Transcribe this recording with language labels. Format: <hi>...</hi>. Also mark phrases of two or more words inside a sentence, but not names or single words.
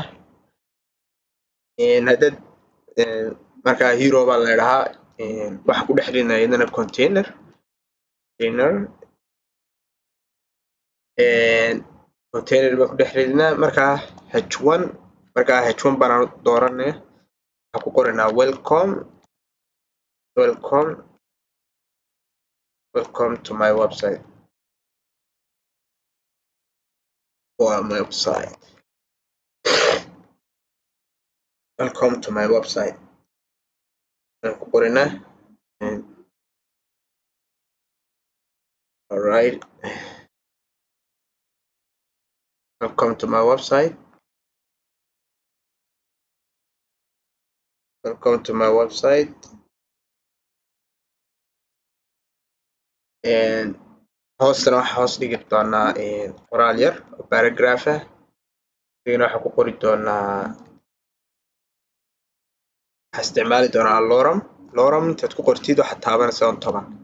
<so>haddaad marka hero baa la dhahaa waxaan ku dhex ridnaa iyadana container baan ku dhex ridnaa. marka h1 baan dooranaya waxaan ku qoranaa</so> <en>welcome to my website. Welcome to my website.</en> <so>Ku qoranaa alright.</so> <en>Welcome to my website. Welcome to my website.</en> <so>hoostana waxaa hoos dhigi doonaa qoraal yar oo paragraph ah. idina waxaan ku qori doonaa waxaa isticmaali doonaa lorem intaad ku qortid waxaad taabanaysaa 10.</so>